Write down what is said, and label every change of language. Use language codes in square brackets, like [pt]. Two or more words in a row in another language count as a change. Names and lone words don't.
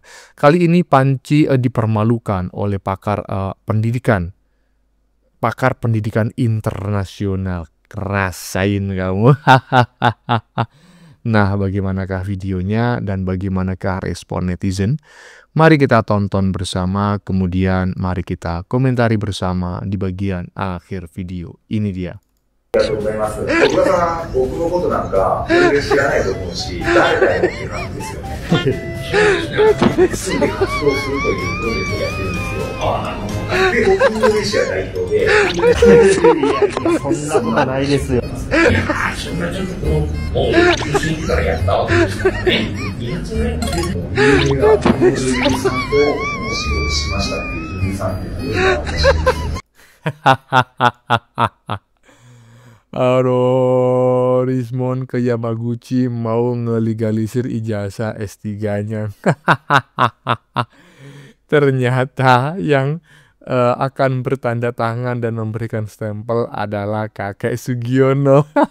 [id] Kali ini Panci dipermalukan oleh pakar pendidikan internasional. Rasain kamu. Nah, bagaimanakah videonya dan bagaimanakah respon netizen? Mari kita tonton bersama, kemudian mari kita komentari bersama di bagian akhir video. Ini dia. [ja] ありがとうございます。小倉さん、僕のことなんか全然知らないと思うし、誰だよっていう感じですよね。住んで活動するというプロジェクトをやってるんですよ。で、僕、インドネシア代表で。そんなことないですよ。そんなちょっともう、中心からやったわけですからね。いや、それが、有名な、この住民さんとお仕事しましたっていう住民さんっていうのは面白いですよね。 [id] Aduh, Rismon ke Yamaguchi mau ngelegalisir ijazah S3-nya. Ternyata yang akan bertanda tangan dan memberikan stempel adalah kakek Sugiono.